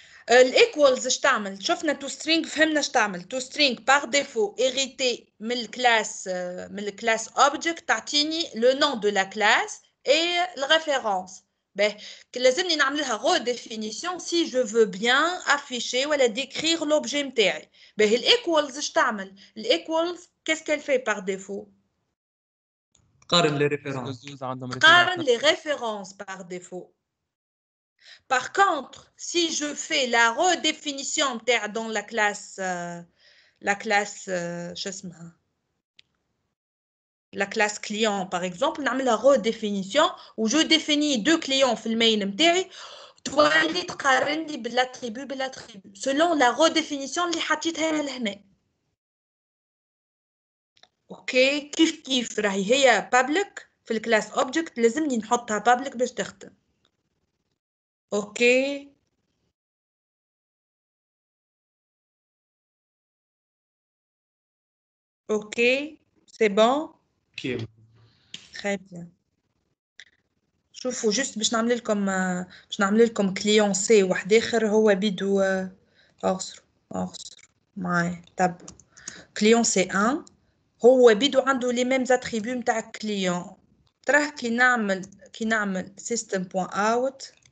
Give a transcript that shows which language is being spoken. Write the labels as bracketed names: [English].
[Arabic] الايكوالز اش تعمل شفنا تو سترينج فهمنا اش تعمل تو سترينج باغ ديفو هيريتي من الكلاس اوبجكت تعطيني لو نون دو لا كلاس اي الريفيرونس Ben, لازمني نعمل لها redéfinition [French] si je veux bien afficher [Arabic] ولا [French] décrire l'objet [Arabic] متاعي. [French] Ben, equals [Arabic] اش تعمل؟ [French] equals qu'est-ce qu'elle fait par défaut؟ قارن les références. قارن les références par défaut. Par contre, si je fais la redéfinition dans la classe شو اسمها la classe client par exemple نعمل la redéfinition où je définis deux clients في المين متاعي [Arabic] تولي تقارن لي بالاتريبيو [French] selon la redéfinition اللي حطيتها لهنا [Arabic] اوكي كيف راهي هي public في الكلاس object لازمني نحطها public باش تخدم اوكي اوكي [French] c'est bon [Arabic] كيف [French] très bien [Arabic] شوفوا جست باش نعمل لكم كليون سي واحد اخر هو بيدو اغسر معايا تبع كليون سي 1 هو بيدو عنده لي ميم اتريبيو نتاع كليون تراه كي نعمل system.out